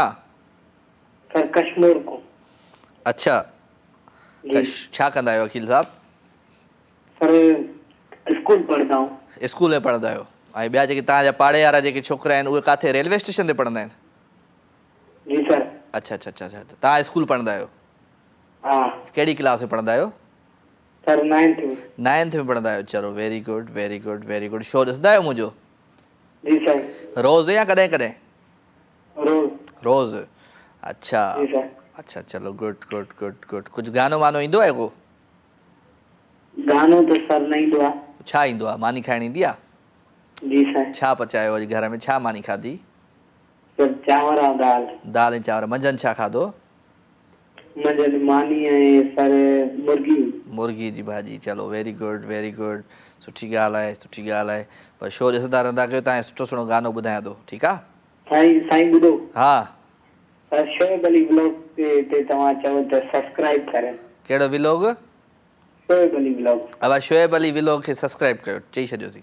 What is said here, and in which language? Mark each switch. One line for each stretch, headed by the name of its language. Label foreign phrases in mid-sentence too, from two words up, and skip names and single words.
Urdu: सर कश्मीर को
Sindhi: अच्छा त छा कंदा आहियो अकील साहब सर स्कूल पढ़ंदा आहियूं। स्कूल में पढ़ंदा आहियो ऐं ॿिया जेके तव्हांजा पाड़े वारा जेके छोकिरा आहिनि उहे किथे रेलवे स्टेशन ते पढ़ंदा आहिनि? जी सर। अच्छा अच्छा अच्छा अच्छा तव्हां स्कूल पढ़ंदा आहियो? हाँ कहिड़ी क्लास में पढ़ंदा आहियो? सर 9th में। 9th में पढ़ंदा आहियो, चलो
English: very good very good very good.
Sindhi: शो ॾिसंदा आहियो मुंहिंजो? जी सर। रोज़ या कॾहिं कॾहिं? रोज। रोज़। अच्छा जी सर। अच्छा चलो
English: good good good good.
Sindhi: कुझु गानो वानो ईंदो आहे को? गानो तो सर न ईंदो आहे। छा ईंदो आहे? मानी खाइण ईंदी आहे? जी सर। छा पचायो अॼु घर में? छा मानी खाधी? सर चांवर और दाल। दाल ऐं चांवर। मंझंदि छा खाधो? मंझंदि मानी ऐं सर मुर्गी। मुर्गी जी भाॼी। चलो
English: very good very good.
Sindhi: सुठी ॻाल्हि आहे सुठी ॻाल्हि आहे। पर शो ॾिसंदा रहंदा कयो। तव्हांखे सुठो सुठो गानो ॿुधायां थो, ठीकु आहे? साईं ॿुधो। हा सर शोएब अली व्लॉग ते तव्हां चओ त सब्सक्राइब करें। कहिड़ो व्लॉग? शोएब अली व्लॉग। अब शोएब अली व्लॉग खे सब्सक्राइब कयो, चई छॾियोसीं।